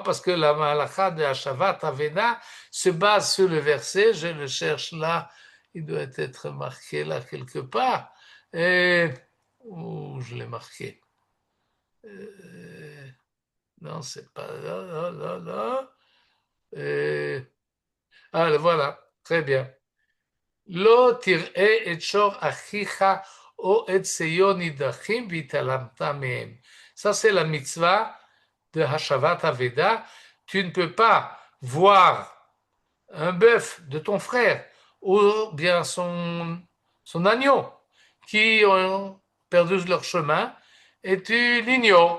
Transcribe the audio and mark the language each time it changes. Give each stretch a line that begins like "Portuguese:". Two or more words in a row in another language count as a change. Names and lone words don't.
French: Parce que la halakha de
Hebrew: השבת אבדה
French: se base sur le verset, je le cherche là, il doit être marqué là quelque part. Où je l'ai marqué? Non, c'est pas là. Voilà, très bien.
Hebrew: לא תראה את שור אחיך או את שיו נדחים והתעלמת מהם.
French: Ça, c'est la mitzvah de
Hebrew: השבת אבדה.
French: Tu ne peux pas voir un bœuf de ton frère ou bien son agneau qui ont perdu leur chemin et tu l'ignores.